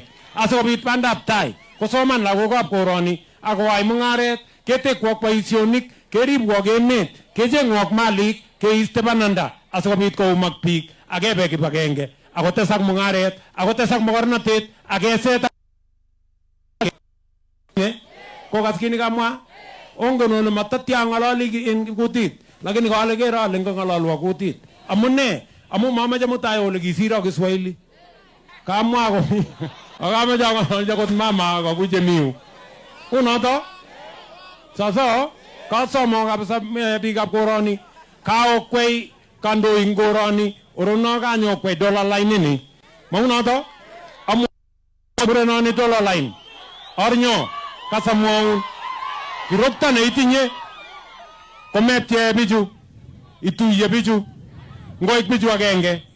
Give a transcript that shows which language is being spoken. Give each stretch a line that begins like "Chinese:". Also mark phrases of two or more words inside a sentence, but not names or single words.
Kalenjin: Asikobit bandab tai kosoman lagokab koroni akoyai mungaret, ketekwok boisionik, keribwok emet, kechengwok malik, keiste bananda asikobit koumak biik akebe kibagenge akotesak mungaret, akotesak mokornotet, akeset kokas kini kamwa. Ongen ole matatya ngalali en kutit, lakini kale kero ale ngalalwa kutit. Amune? Amu mamache mutai ole kisiro Kiswahili. Kamwa ko akamache ngalali kot mama akakuje miu. Unoto? Sasa kasomo kabisa biikab koroni, kaokwei kandoik koroni, orono kanyokwei
English: dollar line
Kalenjin: ni. Maunoto? Amu burenoni
English: dollar line.
Kalenjin: Arnyo kasamwaun kirokta neitinye kometye bichu, ituye bichu, ngoik bichu agenge